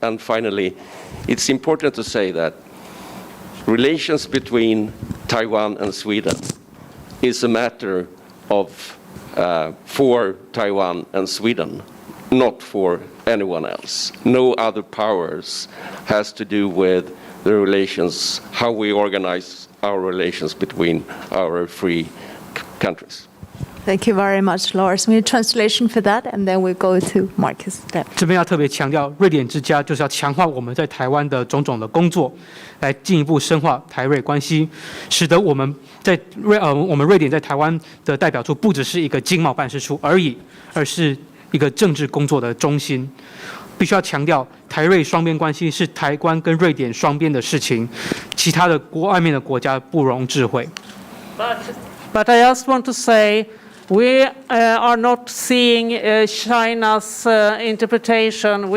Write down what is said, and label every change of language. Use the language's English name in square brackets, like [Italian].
[English] And finally, it's important to say that relations between Taiwan and Sweden is a matter of for Taiwan and Sweden, not for anyone else. No other powers has to do with the relations, how we organize our relations between our free countries. Thank you very much, Lars. We need translation for that, and then we go to Marcus. [Chinese] 这边要特别强调，瑞典之家就是要强化我们在台湾的种种的工作，来进一步深化台瑞关系，使得我们瑞典在台湾的代表处不只是一个经贸办事处而已，而是一个政治工作的中心。必须要强调，台瑞双边关系是台湾跟瑞典双边的事情，其他的外面的国家不容置喙。 [English] But I just want to say, we are not seeing China's interpretation.